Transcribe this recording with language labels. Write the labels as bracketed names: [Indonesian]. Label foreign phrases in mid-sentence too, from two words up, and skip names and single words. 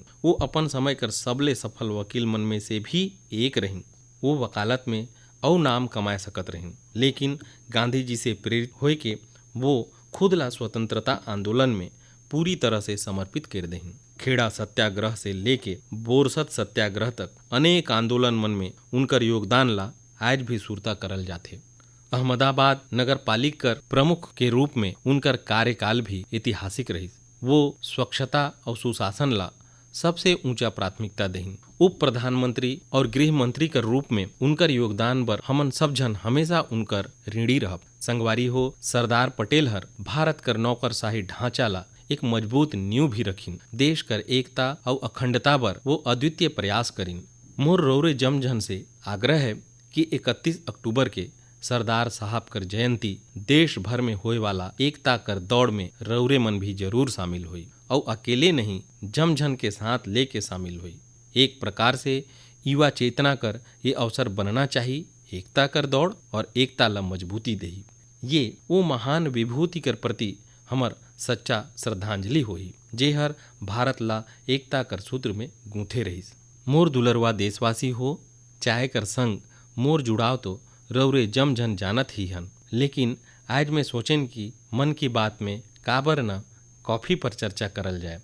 [Surgujia] वो अपन समय कर सबले सफल वकील मन में से भी एक रहीं। वो वकालत में और नाम कमाए सकत रहीं, लेकिन गांधी जी से प्रेरित होए के वो खुद ला स्वतंत्रता आंदोलन में पूरी तरह से समर्पित कर दें। खेड़ा सत्याग्रह से लेके बोरसत सत्याग्रह तक अनेक आंदोलन मन में उनकर योगदान ला आज भी सुरता करल जाथे। अहमदाबाद नगर पालिका प्रमुख के रूप में उनकर कार्यकाल भी ऐतिहासिक रही। वो स्वच्छता और सुशासन ला सबसे ऊंचा प्राथमिकता दें। उप प्रधानमंत्री और गृह मंत्री के रूप में उनकर योगदान बर हमन सब जन हमेशा उनकर ऋणी रहब। संगवारी हो, सरदार पटेल हर भारत कर नौकरशाही ढांचा ला एक मजबूत नींव भी रखिन। देश कर एकता और अखंडता बर वो अद्वितीय प्रयास करिन। मोर रौरे जमझन से आग्रह है कि 31 अक्टूबर के सरदार साहब कर जयंती देश भर में होए वाला एकता कर दौड़ में रौरे मन भी जरूर शामिल हुई और अकेले नहीं जमझन के साथ लेके शामिल हुई। एक प्रकार से युवा चेतना कर ये अवसर बनना चाहिए एकता कर दौड़ और एकता ला मजबूती देही। ये वो महान विभूति कर प्रति हमर सच्चा श्रद्धांजलि होही जे हर भारत ला एकता कर सूत्र में गूंथे रहीस। मोर दुलरवा देशवासी हो, चाहे कर संग मोर जुड़ाव तो रौरे जमझन जानत ही हन, लेकिन आज मैं सोचेन कि मन की बात में काबर न कॉफ़ी पर चर्चा करल जाए।